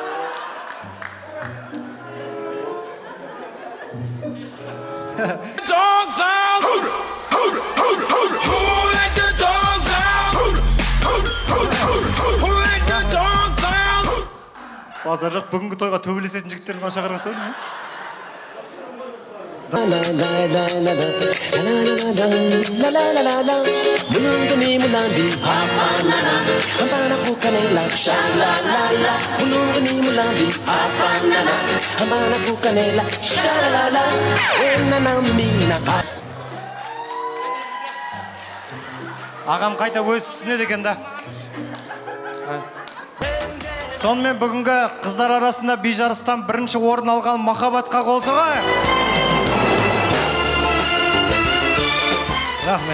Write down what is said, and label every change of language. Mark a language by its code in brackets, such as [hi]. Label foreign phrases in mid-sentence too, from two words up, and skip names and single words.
[en] Dogs out! Who let the dogs out? Who let the dogs out? [kk] Базар жоқ, бүгінгі тойға төбелесетін жігіттерді ғана шақырған соң, не? La la la la la la la la la la la Mulungani mulandi ha ha na na Hambana kukanela sha la la la Mulungani mulandi ha ha na na Hambana kukanela sha la la la Ena na mina Ағам қайта өз түсінеді екен да. Сонымен бүгінгі қыздар арасында би жарыстан бірінші орын алған Махаббатқа қол соғайық. Рахмет.